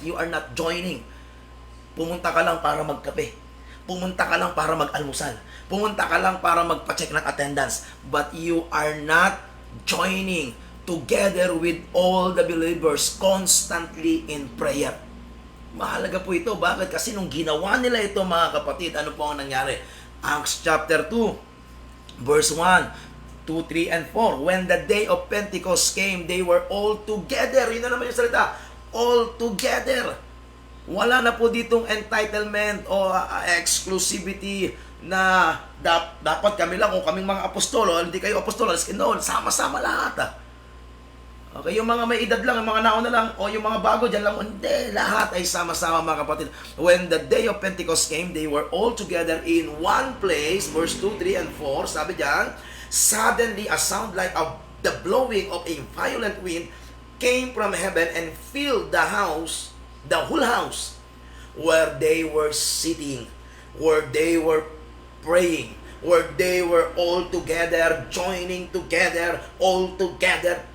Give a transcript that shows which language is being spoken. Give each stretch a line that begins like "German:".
English: You are not joining.
Filipino: Pumunta ka lang para magkape. Pumunta ka lang para mag-almusal. Pumunta ka lang para magpa-check ng attendance.
English: But you are not joining together with all the believers constantly in prayer.
Filipino: Mahalaga po ito. Bakit? Kasi nung ginawa nila ito, mga kapatid, ano po ang nangyari? Acts chapter 2, verse 1, 2, 3, and 4.
English: When the day of Pentecost came, they were all together.
Filipino: Yun na naman yung salita.
English: All together.
Filipino: Wala na po ditong entitlement o exclusivity na dapat kami lang o kaming mga apostolo, hindi kayo apostolo. No, sama-sama lahat. Okay, yung mga may edad lang, yung mga nauna lang, o yung mga bago dyan lang, hindi, lahat ay sama-sama, mga kapatid.
English: When the day of Pentecost came, they were all together in one place. Verse 2, 3, and 4,
Filipino: sabi dyan,
English: suddenly a sound like the blowing of a violent wind came from heaven and filled the whole house, where they were sitting, where they were praying, where they were all together, joining together, all together